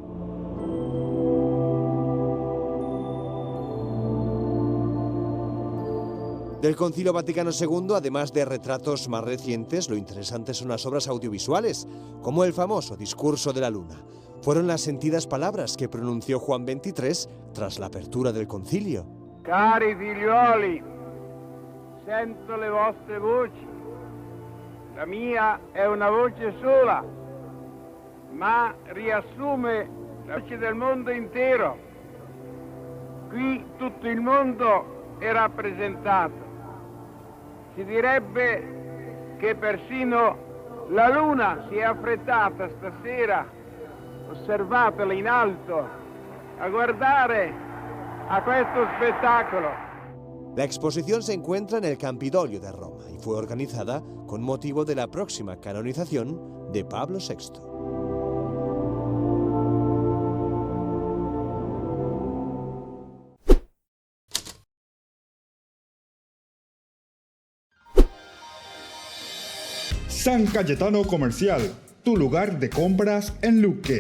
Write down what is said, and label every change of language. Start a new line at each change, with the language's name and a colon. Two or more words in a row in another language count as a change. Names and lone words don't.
Spanish: Del Concilio Vaticano II, además de retratos más recientes, lo interesante son las obras audiovisuales, como el famoso Discurso de la Luna. Fueron las sentidas palabras que pronunció Juan XXIII tras la apertura del concilio.
Italian: Cari figlioli, sento le vostre voci. La mia è una voce sola, ma riassume la voce del mondo intero. Qui tutto il mondo è rappresentato. Si direbbe che persino la luna si è affrettata stasera, osservatela in alto, a guardare a questo spettacolo.
Spanish: La exposición se encuentra en el Campidoglio de Roma y fue organizada con motivo de la próxima canonización de Pablo VI. San Cayetano Comercial, tu lugar de compras en Luque.